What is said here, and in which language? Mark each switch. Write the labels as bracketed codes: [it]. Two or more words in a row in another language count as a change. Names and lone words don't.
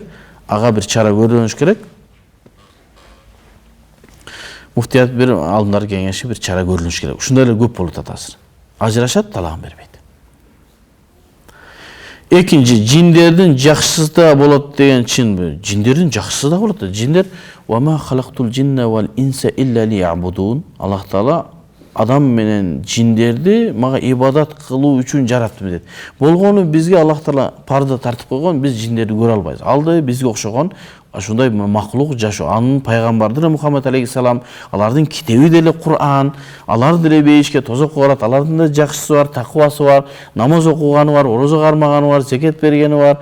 [ky] Ага бир чара көрүнүш керек. Муфтият бир алымдар кеңеши бир чара көрүнүш керек. Ушундай эле көп болуп атат азыр. Ажырашат, талагын бербейт. Экинчи, жиндердин жакшысы да болот деген чынбы? Жиндердин жакшысы да болот. [ar] Жиндер وما خلقت الجن والإنس إلا ليعبدون. [ky] Аллах Таала адам менен жиндерди мага ибадат кылуу үчүн жараттым дейт. Болгону бизге Аллах Таала парда тартып койгон, биз жиндерди көрө албайбыз. Алды бизге окшогон ушундай маклук жашоо. Анын пайгамбарды Мухаммад алейхиссалам, алардын китеби деле Кур'ан, алар деле бейишке тозокко барат, алардын да жакшысы бар, такыбасы бар, намаз окуганы бар, орозо кармаганы бар, зекет бергени бар.